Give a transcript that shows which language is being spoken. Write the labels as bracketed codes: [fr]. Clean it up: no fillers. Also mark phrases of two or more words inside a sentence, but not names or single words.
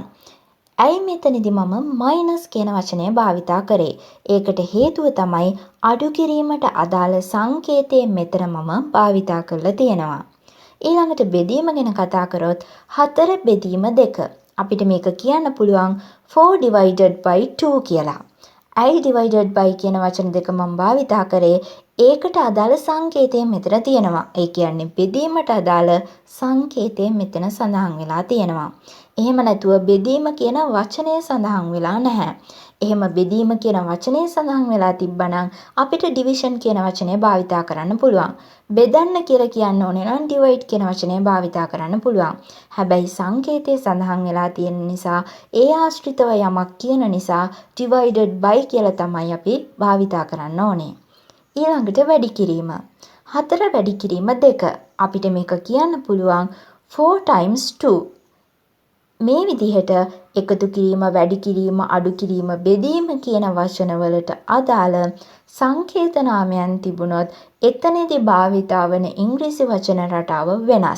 [si] ඇයි මෙතනදී මම මයිනස් කියන වචනය භාවිතා කරේ? ඒකට හේතුව තමයි අඩු කිරීමට අදාළ සංකේතය මෙතන මම භාවිතා කරලා තියෙනවා. ඊළඟට බෙදීම ගැන කතා කරොත් 4 බෙදීම 2. අපිට මේක කියන්න පුළුවන් 4 [en] divided by [si] 2 කියලා. ඇයි [en] divided by [si] කියන වචන දෙක මම භාවිතා කරේ? ඒකට අදාළ සංකේතය මෙතන තියෙනවා. ඒ කියන්නේ බෙදීමට අදාළ සංකේතය මෙතන සඳහන් වෙලා තියෙනවා. එහෙම නැතුව බෙදීම කියන වචනය සඳහන් වෙලා නැහැ. එහෙම බෙදීම කියන වචනය සඳහන් වෙලා තිබ්බනම් අපිට division කියන වචනය භාවිතා කරන්න පුළුවන්. බෙදන්න කියලා කියන්න ඕනේ නම් divide කියන වචනය භාවිතා කරන්න පුළුවන්. හැබැයි සංකේතය සඳහන් වෙලා තියෙන නිසා ඒ ආශ්‍රිතව යමක් කියන නිසා [en] divided by [si] කියලා තමයි අපි භාවිතා කරන්න ඕනේ. ඊළඟට වැඩි කිරීම. 4 වැඩි කිරීම 2. අපිට මේක කියන්න පුළුවන් 4 times 2. මේ විදිහට එකතු කිරීම, වැඩි කිරීම, අඩු කිරීම, බෙදීම කියන වචන වලට අදාළ සංකේත නාමයන් තිබුණොත් එතනදී භාවිතා වන ඉංග්‍රීසි වචන රටාව වෙනස්.